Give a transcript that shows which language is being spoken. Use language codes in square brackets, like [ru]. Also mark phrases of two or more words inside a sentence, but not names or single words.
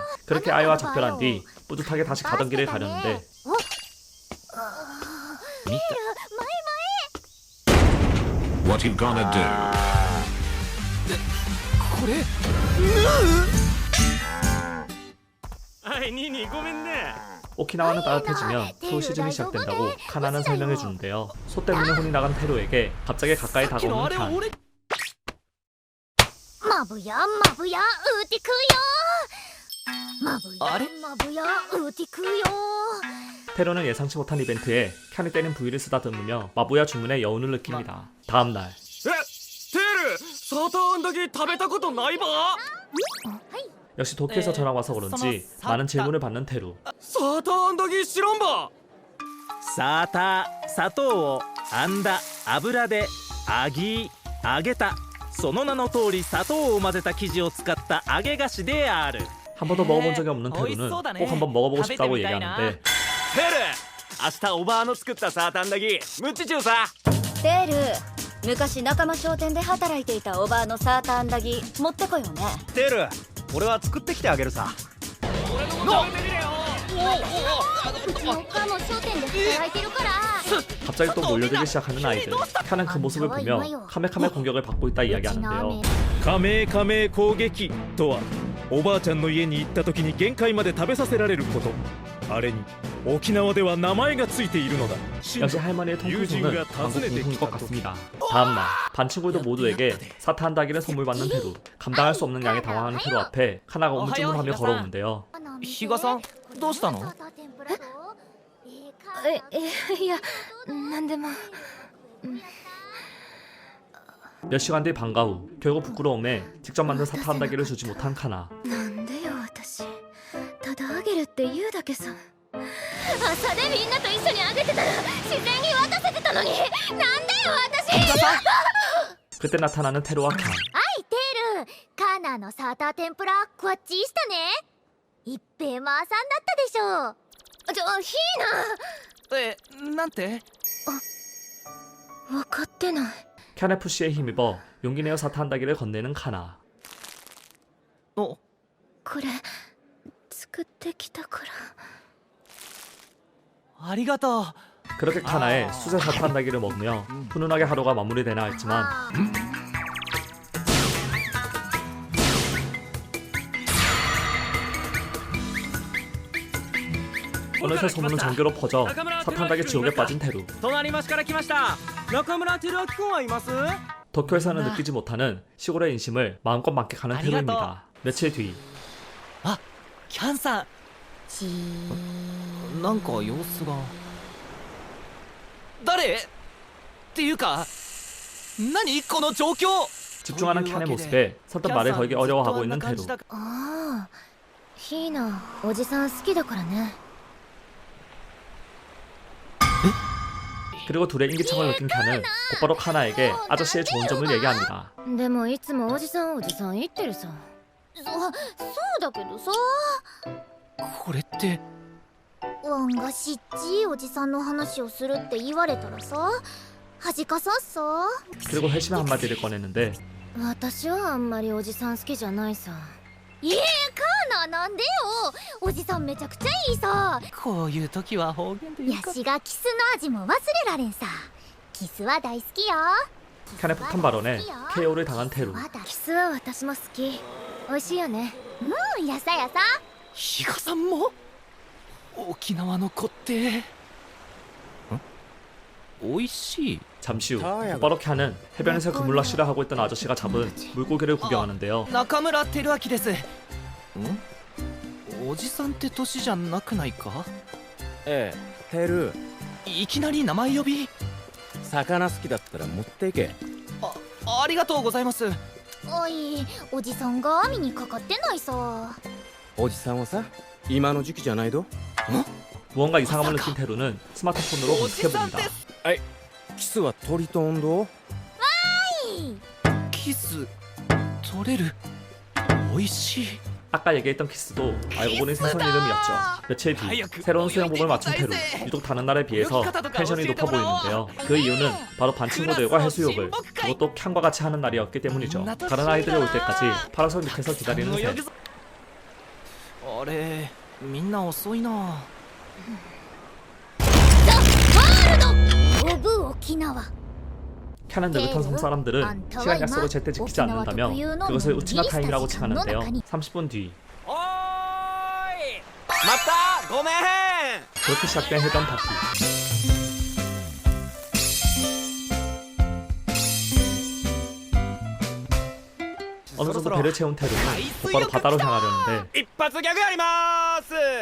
[ko] 그렇게 아이와 작별한 뒤 뿌듯하게 다시 가던 길을 가려는데 [en] What you gonna do? [ja] これ。はいニーニーごめんね。 [ko] 오키나와는 따뜻해지며 또 시즌이 시작된다고 카나는 설명해주는데요. 소 때문에 혼이 나간 테루에게 갑자기 가까이 [ja] 昨日あ [ko] 다가오는 [ja] れ 캬. 俺。 [ryu] まぶやまぶやうてくよ。まぶや [ja] あれ [ryu] まぶやうてくよ。 [ko] 테루는 예상치 못한 이벤트에 캬이 때린 부위를 쓰다듬으며 마부야 주문의 여운을 느낍니다. 다음날 [ja] え、テール、サーターアンダギー食べたことないば？ [ko] 역시 도쿄에서 전화가 와서 그런지 많은 질문을 받는 테루. [ja] サーターアンダギー知らんば。サーター砂糖を編んだ油で揚げたその名の通り砂糖を混ぜた生地を使った揚げ菓子である。 [ko] 한 번도 먹어본 적이 없는 테루는 꼭 한번 먹어보고 싶다고 얘기하는데 [ja] テル、明日おばあの作ったサーターアンダギームッチチューさ。テル、昔仲間商店で働いていたおばあのサーターアンダギー持ってこようね。テル、俺は作ってきてあげるさ。うちのお母も商店で働いてるから。 [ko] 갑자기 또 몰려들기 시작하는 아이들. 칸은 그 모습을 보며 카메카메 공격을 받고 있다 이야기하는데요. [ja] カメカメ攻撃とはおばあちゃんの家に行った時に限界まで食べさせられること。あれに沖縄では名前がついているのだ。 [ko] 역시 할머니의 통풍소는 방금 공풍인 것 같습니다. 다음날 반 친구들 모두에게 사타 한 다기를 선물 받는 테루. 감당할 수 없는 양에 당황하는 테루 앞에 카나가 우물쭈물하며 걸어오는데요. [ja] 比嘉さん、どうしたの？いや、なんでも。 [ko] 몇 시간 뒤 방과 후 결국 부끄러움에 직접 만든 사타 한 다기를 주지 못한 카나. [ja] なんでよ私。ただあげるって言うだけさ。朝でみんなと一緒にあげてたら自然に渡せてたのに。なんでよ私。 [ko] 그때 나타나는 테루와 칸. [ja] はいテル、カナのサーター天ぷらこっちしたね。一平マーさんだったでしょ。じゃあヒなんて？ーナ。分かってない。 [ko] 칸의 푸시에 힘입어 용기 내어 사타 한 다기를 건네는 카나. [ja] お、これ作ってきたから。ありがとう。 [ko] 그렇게 카나의 수제 사타 한 다기를 먹으며 훈훈하게 하루가 마무리되나 했지만 어느새 소문은 전교로 퍼져 사타 한 다기 지옥에 빠진 테루. [ja] 隣町から来ました。中村照明君はいます？ [ko] 도쿄에서는 느끼지 못하는 시골의 인심을 마음껏 만끽하는 테루입니다. 며칠 뒤 [ja] キャンさん。なんか様子が。誰？っていうか、何この状況？ [ko] 집중하는 칸의 모습에 선뜻 말을 걸기 어려워하고 있는 테루. [ja] ああ、ヒーナおじさん好きだからね。 [ko] 그리고 둘의 인기척을 느낀 칸은 곧바로 카나에게 아저씨의 좋은 점을 얘기합니다. [ja] でもいつもおじさん言ってるさ。そうだけどさ、これって。ワンがしっちいおじさんの話をするって言われたらさ、恥かさっさ。 [ko] 그리고 회심의 한마디를 꺼냈는데 [ja] 私はあんまりおじさん好きじゃないさ。カーナなんでよ。おじさんめちゃくちゃいいさ。こういう時は方言でいいか。ヤシがキスの味も忘れられんさ。キスは大好きよ。 [ko] 칸의 폭탄 발언에 KO를 당한 테루. [ja] キスは私も好き。美味しいよね。やさやさ。比嘉さんも？沖縄の子って。美味しい。 [ko] 잠시 후 곧바로 칸은 해변에서 그물로 씨름하고 있던 아저씨가 잡은 물고기를 구경하는데요. [ja] 中村照明です。おじさんって年じゃなくないか？ええ、テル、いきなり名前呼び？魚好きだったら持っていけ。ありがとうございます。おい、おじさんが網にかかってないさ。おじさんはさ、今の時期じゃないど。 [ko] 무언가 이상함을 느낀 테루는 스마트폰으로 검색해봅니다. [ja] キスは鳥と温度。キス取れる？美味しい。 [ko] 아까 얘기했던 키스도 알고 보니 생선 이름이었죠. 며칠 뒤 새로운 수영복을 맞춘 테루. 유독 다른 날에 비해서 텐션이 높아 보이는데요. 그 이유는 바로 반 친구들과 해수욕을, 그것도 칸과 같이 하는 날이었기 때문이죠. 다른 아이들이 올 때까지 파라솔 밑에서 기다리는 새. [ja] あれ、みんな遅いな。オブ沖縄。 [ko] 칸은 느긋한 섬사람들은 시간 약속을 제때 지키지 않는다며 그것을 우치나 타임이라고 칭하는데요. 30분 뒤 [ja] おーい、またごめん。 [ko] 그렇게 시작된 해변 파티. 어느 정도 배를 채운 테루는 곧바로 바다로 향하려는데 [ja] 一発ギャグやりまーす。